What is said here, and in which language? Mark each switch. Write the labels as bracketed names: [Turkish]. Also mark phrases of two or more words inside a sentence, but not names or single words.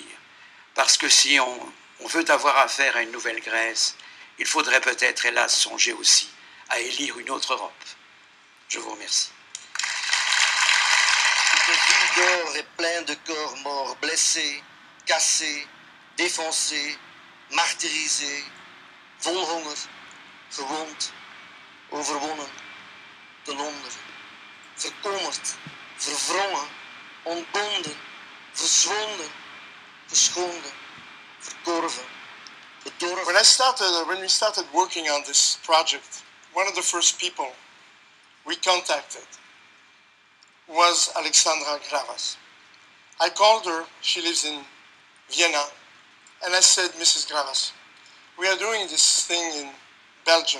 [French] Parce que si on veut avoir affaire à une nouvelle Grèce, il faudrait peut-être, hélas, songer aussi à élire une autre Europe. Je vous remercie. Cette ville d'or est pleine de corps morts, blessés, cassés, défoncés, martyrisés, [Dutch] vol honger, gewond, overwonnen, te Londen, verkommerd, verwrongen, ontbonden, verzwonden, verschonden, verkorven, bedorven. [English] When we started working on this project, one of the first people we contacted was Alexandra Gravas. I called her, she lives in Vienna, and I said, Mrs. Gravas, we are doing this thing in Belgium.